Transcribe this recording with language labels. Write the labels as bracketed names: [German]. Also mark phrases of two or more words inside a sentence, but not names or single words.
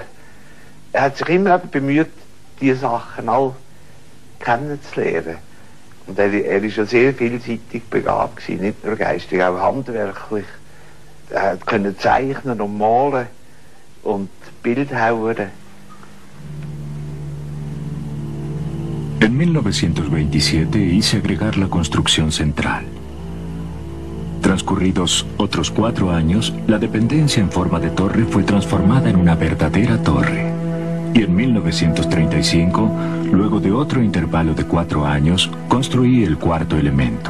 [German] Er hat sich immer bemüht, diese Sachen alle kennenzulernen. Und er ist ja sehr vielseitig begabt gewesen, nicht nur geistig, auch handwerklich. Er konnte zeichnen und malen und Bildhauern. [Spanish] En 1927 hice agregar la construcción central. Transcurridos otros 4 años, la dependencia en forma de torre fue transformada en una verdadera torre. Y en 1935, luego de otro intervalo de 4 años, construí el 4.º elemento.